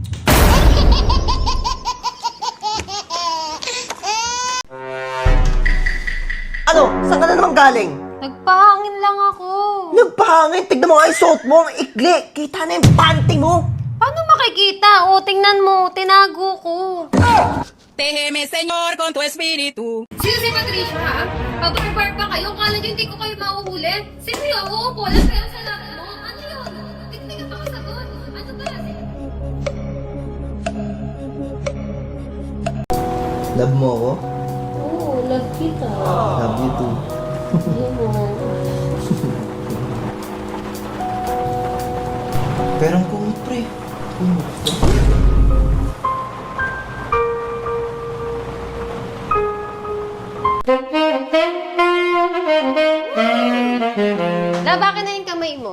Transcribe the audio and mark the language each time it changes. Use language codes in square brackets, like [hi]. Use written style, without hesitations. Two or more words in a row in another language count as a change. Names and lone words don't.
[tl] Ano? Saan ka na naman galing? Nagpahangin lang ako. Nagpahangin. Tignan mo nga yung suot mo. Ang ikli. Kita na yung panty mo. Paano makikita? O, tingnan mo. Tinago ko. [es] Déjeme, Señor, con tu espíritu. [tl] Sino si Patricia, ha? Pag-bar pa kayo, kala nyo hindi ko kayo mahuhuli? Sino yun? Uupo lang kayo sa lap mo. Ano yun? Hindi ka makasagot. Ano ba? Love mo ako? Oo, love kita. [en] Love you too. [tl] Pero ang kumot, pre. Kumot ka. Labakin na yung kamay mo.